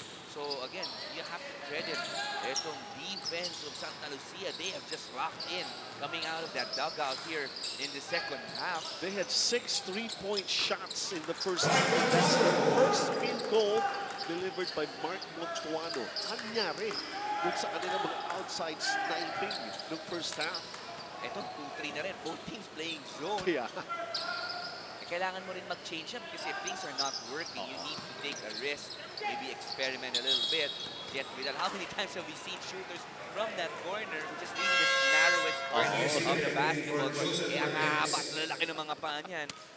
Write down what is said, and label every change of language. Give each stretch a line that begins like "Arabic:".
English: So again, you have to credit itong defense of Sta Lucia. They have just locked in coming out of that dugout here in the second half. They had 6 3-point shots in the first half. That's the first field goal delivered by Mark Montuano.
Filipino: Anyari dun sa kanilang mga
English: outside sniping
Filipino: ng
English: first half.
Filipino: Ito, 2-3 na rin.
English: Both teams playing zone. Yeah.
Filipino: Kailangan mo rin mag-change up kasi
English: if things are not working, you need to take a risk, maybe experiment a little bit. Yet, how many times have we seen shooters from that corner just leaving the narrowest corners of the basketball court?
Filipino: Kaya nga, ba't lalaki ng mga paan yan?